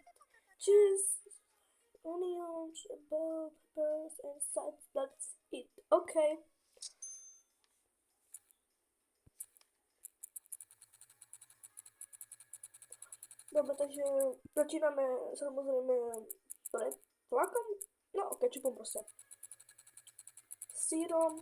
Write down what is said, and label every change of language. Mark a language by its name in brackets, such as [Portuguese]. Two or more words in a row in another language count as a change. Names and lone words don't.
[English] Choose onions, bell peppers and sides, that's it. Okay. [Slovak] Dobre, takže začíname samozrejme pred tlakom. No, kečupom proste. Sírom.